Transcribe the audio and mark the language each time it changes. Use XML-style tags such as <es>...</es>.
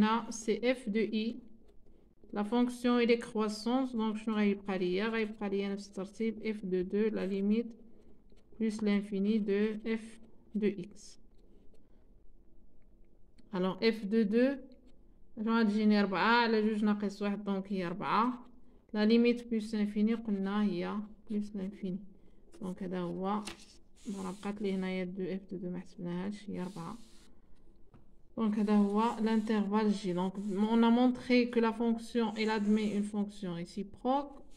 <fr>C'est f de i. La fonction est croissance, donc je vais prendre f de 2, la limite, plus l'infini de f de x. Alors f de 2,</fr> <ar>غتجيني 4 على 2 ناقص 1 donc هي 4.</ar> <fr>La limite plus l'infini</fr> <ar>قلنا هي</ar> <fr>plus l'infini.</fr> <ar>Donc هذا هو بقات لي هنايا 2</ar> <fr>f de 2</fr> <ar>ما حسبناهاش هي 4.</ar> <fr>Donc</fr> <ar>هذا هو</ar> <fr>l'intervalle j. Donc on a montré que la fonction elle admet une fonction réciproque.</fr>